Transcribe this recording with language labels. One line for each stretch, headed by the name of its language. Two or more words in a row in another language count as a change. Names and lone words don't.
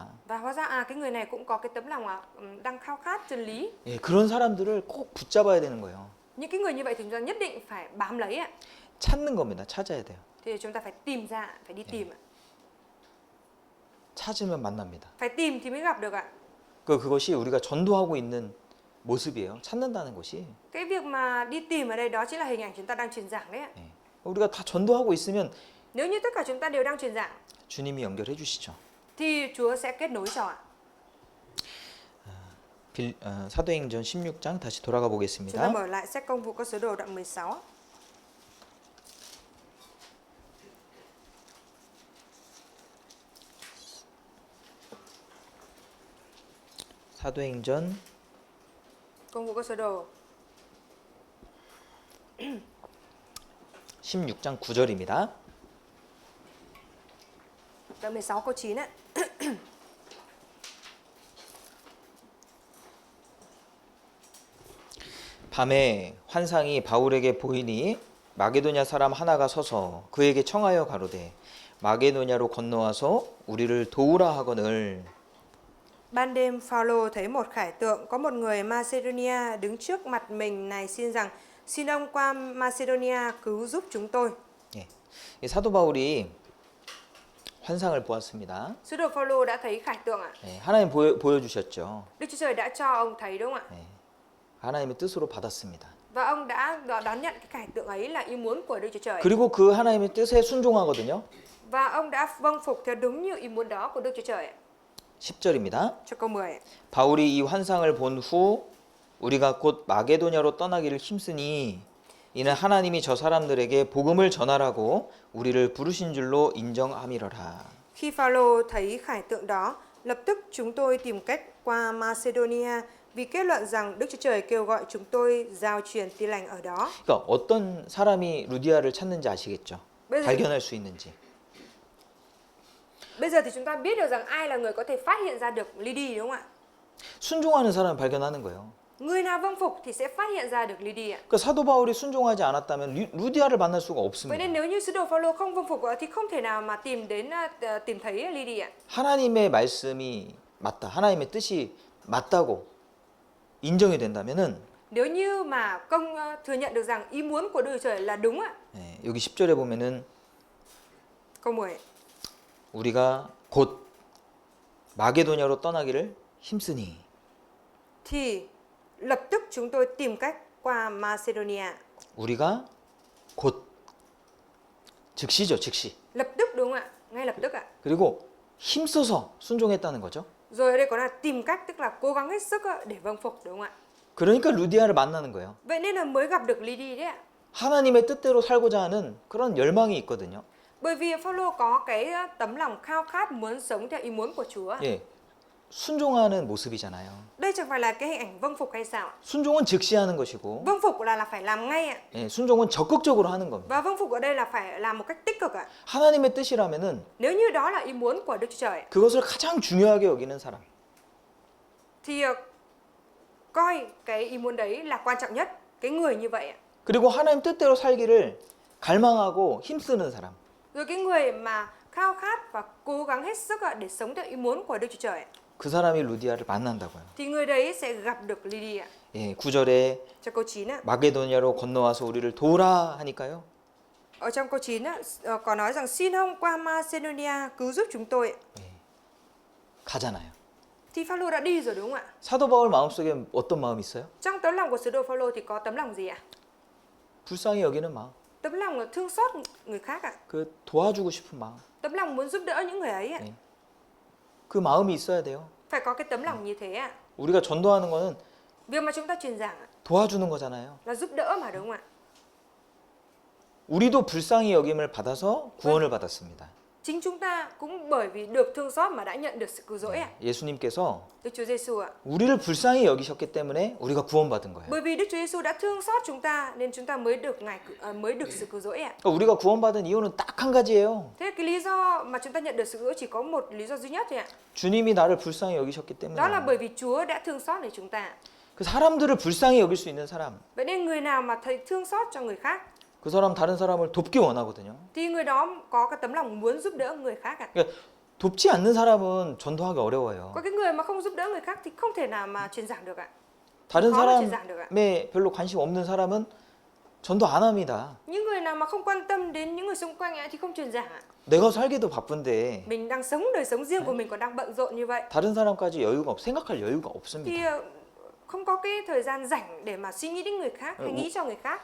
Vietnamese: Và hóa ra cái người này cũng có cái tấm lòng đang khao khát chân lý.
Korean: 예, 그런 사람들을 꼭 붙잡아야 되는 거예요.
Vietnamese: Những cái người như vậy thì chúng ta nhất định phải bám lấy ạ.
Korean: 찾는 겁니다. 찾아야 돼요.
Vietnamese: Thì chúng ta phải tìm ra, phải đi tìm ạ.
Korean: 찾으면 만납니다.
Vietnamese: Phải tìm thì mới gặp được ạ.
Korean: 그것이 우리가 전도하고 있는 모습이에요. 찾는다는 것이.
Vietnamese: Cái việc mà đi tìm ở đây đó chính là hình ảnh chúng ta đang truyền giảng đấy ạ.
Korean: 예. 우리가 다 전도하고 있으면
Vietnamese: Nếu như tất cả chúng ta đều đang truyền giảng
Korean: 주님이 연결해 주시죠.
Vietnamese: thì Chúa sẽ kết nối cho ạ.
Korean: 사도행전 16장 다시 돌아가
Vietnamese: Chúng ta
Korean: 보겠습니다.
Vietnamese: mở lại sách Công vụ Các Sứ Đồ đoạn 16.
Korean: 사도행전
Vietnamese: Công vụ Các Sứ Đồ
Korean: 16장 9절입니다.
Vietnamese: đoạn 16 câu 9 ạ.
Korean: 밤에 환상이 바울에게 보이니 마게도냐 사람 하나가 서서 그에게 청하여 가로되 마게도냐로 건너와서 우리를 도우라 하거늘.
Vietnamese: Ban đêm Phaolô thấy một khải tượng, có một người Macedonia đứng trước mặt mình này xin rằng xin ông qua Macedonia cứu giúp chúng tôi.
Korean: 예. 이 사도 바울이 환상을 보았습니다.
Vietnamese: Sứ đồ Phaolô đã thấy khải tượng ạ.
Korean: 예, 하나님 보여주셨죠.
Vietnamese: Đức Chúa Trời đã cho ông thấy đúng không ạ?
Korean: 예, 하나님의 뜻으로 받았습니다.
Vietnamese: Và ông đã đón nhận cái khải tượng ấy là ý muốn của Đức Chúa Trời.
Korean: 그리고 그 하나님의 뜻에 순종하거든요.
Vietnamese: Và ông đã vâng phục theo đúng như ý muốn đó của Đức Chúa Trời.
Korean: 10절입니다.
Vietnamese: Cho câu 10.
Korean: 바울이 이 환상을 본 후 우리가 곧 마게도냐로 떠나기를 힘쓰니 이는 하나님이 저 사람들에게 복음을 전하라고 우리를 부르신 줄로 인정함이러라.
Vietnamese: Khi Phaolô thấy khải tượng đó, lập tức chúng tôi tìm cách qua Macedonia vì kết luận rằng Đức Chúa Trời kêu gọi chúng tôi giao truyền tin lành ở đó.
Korean: 그러니까 어떤 사람이 루디아를 찾는지 아시겠죠?
Vietnamese: bây giờ,
Korean: 발견할 수 있는지.
Vietnamese: bây giờ thì chúng ta biết được rằng ai là người có thể phát hiện ra được Lydia đúng không ạ?
Korean: 순종하는 사람을 발견하는 거예요.
Vietnamese: Người nào vâng phục thì sẽ phát hiện ra được Lydia.
Korean: 그 사도 바울이 순종하지 않았다면 루디아를 만날 수가
Vietnamese: Vậy
Korean: 없습니다.
Vietnamese: nên nếu như sứ đồ Phaolô không vâng phục thì không thể nào mà tìm thấy Lydia.
Korean: 하나님의 말씀이 맞다. 하나님의 뜻이 맞다고 인정이 된다면은
Vietnamese: Nếu như mà công thừa nhận được rằng ý muốn của Đức Chúa Trời là đúng ạ.
Korean: 예, 여기 10절에 보면은
Vietnamese: Câu 10.
Korean: 우리가 곧 마게도냐로 떠나기를 힘쓰니
Vietnamese: Thì lập tức chúng tôi tìm cách qua Macedonia.
Korean: 우리가 곧 즉시죠, 즉시.
Vietnamese: lập tức đúng không ạ? Ngay lập tức ạ.
Korean: 그리고 힘써서 순종했다는 거죠.
Vietnamese: Rồi ở đây có là tìm cách, tức là cố gắng hết sức ạ, để vâng phục đúng không ạ?
Korean: 그러니까 루디아를 만나는 거예요.
Vietnamese: Vậy nên là mới gặp được Lydia đấy ạ.
Korean: 하나님의 뜻대로 살고자 하는 그런 열망이 있거든요.
Vietnamese: Bởi vì Phaolô có cái tấm lòng khao khát muốn sống theo ý muốn của Chúa.
Korean: 예, 순종하는 모습이잖아요.
Vietnamese: Đây chẳng phải là cái hình ảnh vâng phục hay sao?
Korean: 순종은 즉시하는 것이고,
Vietnamese: Vâng phục là phải làm ngay ạ.
Korean: 예, 순종은 적극적으로 하는 겁니다.
Vietnamese: Và vâng phục ở đây là phải làm một cách tích cực ạ.
Korean: 하나님의 뜻이라면은
Vietnamese: Nếu như đó là ý muốn của Đức Chúa Trời
Korean: 그것을 가장 중요하게 여기는 사람.
Vietnamese: thì coi cái ý muốn đấy là quan trọng nhất, cái người như vậy ạ.
Korean: 그리고 하나님 뜻대로 살기를 갈망하고 힘쓰는 사람.
Vietnamese: Rồi cái người mà khao khát và cố gắng hết sức ạ để sống theo ý muốn của Đức Chúa Trời ạ,
Korean: 그 사람이 루디아를 만난다고요.
Vietnamese: thì người đấy sẽ gặp được Lydia.
Korean: 예, 9절에
Vietnamese: Trong câu 9 ạ.
Korean: 마게도냐로 건너와서 우리를 도우라 하니까요.
Vietnamese: Ở trong câu 9 á, có nói rằng xin hông qua Macedonia cứu giúp chúng tôi.
Korean: 예, 가잖아요.
Vietnamese: Thì Phaolô đã đi rồi đúng không ạ?
Korean: 사도 바울 마음속에 어떤 마음이 있어요?
Vietnamese: Trong tấm lòng của sứ đồ Phaolô thì có tấm lòng gì ạ?
Korean: 불쌍히 여기는 마음.
Vietnamese: Tấm lòng là thương xót người khác ạ.
Korean: 그 도와주고 싶은 마음.
Vietnamese: Tấm lòng muốn giúp đỡ những người ấy ạ.
Korean: 네. 그 마음이 있어야 돼요.
Vietnamese: Phải có cái tấm lòng như thế ạ.
Korean: 우리가 전도하는 거는
Vietnamese: Việc mà chúng ta truyền giảng ạ,
Korean: 도와주는 거잖아요.
Vietnamese: là giúp đỡ mà đúng không ạ?
Korean: 우리도 불쌍히 여김을 받아서 구원을 받았습니다.
Vietnamese: Chính chúng ta cũng bởi vì được thương xót mà đã nhận được sự cứu rỗi ạ.
Korean: 예수님께서
Vietnamese: Đức Chúa Giêsu ạ.
Korean: 우리를 불쌍히 여기셨기 때문에 우리가 구원받은 거예요.
Vietnamese: Bởi vì Đức Chúa Giêsu đã thương xót chúng ta nên chúng ta mới được sự cứu rỗi ạ.
Korean: 그러니까 우리가 구원받은 이유는 딱 한 가지예요.
Vietnamese: Thế cái lý do mà chúng ta nhận được sự cứu rỗi chỉ có một lý do duy nhất thôi ạ.
Korean: 주님이 나를 불쌍히 여기셨기
Vietnamese: Đó là
Korean: 때문에.
Vietnamese: bởi vì Chúa đã thương xót để chúng ta.
Korean: 그 사람들을 불쌍히 여길 수 있는 사람,
Vietnamese: Vậy nên người nào mà thấy thương xót cho người khác
Korean: 그 사람 다른 사람을 돕기 원하거든요.
Vietnamese: thì người đó có cái tấm lòng muốn giúp đỡ người khác ạ.
Korean: 그러니까 돕지 않는 사람은 전도하기 어려워요.
Vietnamese: Có cái người mà không giúp đỡ người khác thì không thể nào mà truyền giảng được ạ.
Korean: 다른
Vietnamese: khó mà truyền giảng được ạ.
Korean: 사람에 별로 관심 없는 사람은 전도 안 합니다.
Vietnamese: Những người nào mà không quan tâm đến những người xung quanh ạ thì không truyền giảng ạ.
Korean: 내가 살기도 바쁜데
Vietnamese: Mình đang sống đời sống riêng của mình còn đang bận rộn như vậy
Korean: 다른 사람까지 생각할 여유가
Vietnamese: thì
Korean: 없습니다.
Vietnamese: không có cái thời gian rảnh để mà suy nghĩ đến người khác hay nghĩ cho người khác.